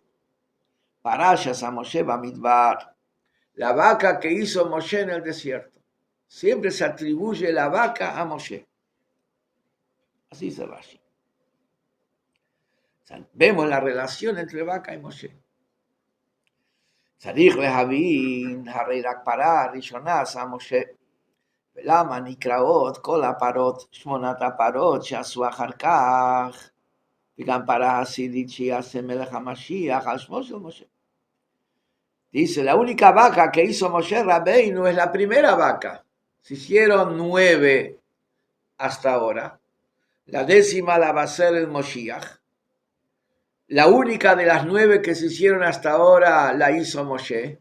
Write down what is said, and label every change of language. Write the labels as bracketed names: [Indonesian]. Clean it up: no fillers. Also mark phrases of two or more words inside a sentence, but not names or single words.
[Hebrew] פרה שעשה משה במדבר. [Spanish] La vaca que hizo Moshe en el desierto. Siempre se atribuye la vaca a Moshe. Así dice Rashi. O sea, vemos la relación entre vaca y Moshe. [Hebrew] צריך להבין, הרי רק פרה הראשונה עשה משה, ולמה נקראות כל הפרות, 8 הפרות שעשו אחר כך, וגם פרה הסידית שיעשה מלך המשיח על שמו של משה. [Spanish] Dice, la única vaca que hizo Moshe Rabbeinu es la primera vaca. Se hicieron 9 hasta ahora. La 10ª la va a ser el Moshiach. La única de las 9 que se hicieron hasta ahora la hizo Moshe.